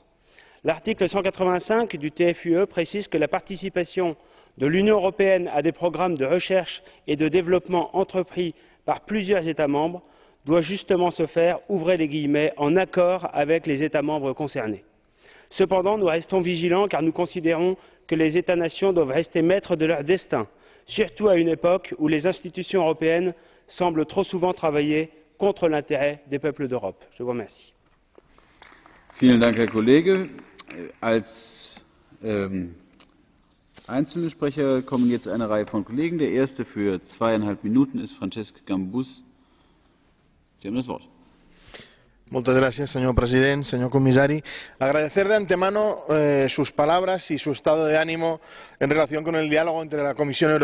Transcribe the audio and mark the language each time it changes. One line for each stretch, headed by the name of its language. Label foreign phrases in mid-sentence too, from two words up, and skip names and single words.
French: L'article 185 du TFUE précise que la participation de l'Union européenne à des programmes de recherche et de développement entrepris par plusieurs États membres doit justement se faire, ouvrez les guillemets, en accord avec les États membres concernés. Cependant, nous restons vigilants car nous considérons que les États-nations doivent rester maîtres de leur destin, surtout à une époque où les institutions européennes semblent trop souvent travailler contre l'intérêt des peuples d'Europe. Je vous remercie.
German: Vielen Dank, Herr Kollege. Als einzelne Sprecher kommen jetzt eine Reihe von Kollegen. Der erste für 2,5 Minuten ist Francesc Gambús. Sie haben das Wort.
Spanish: Muchas gracias, señor presidente, señor comisari. Agradecer de antemano sus palabras y su estado de ánimo en relación con el diálogo entre la Comisión Europea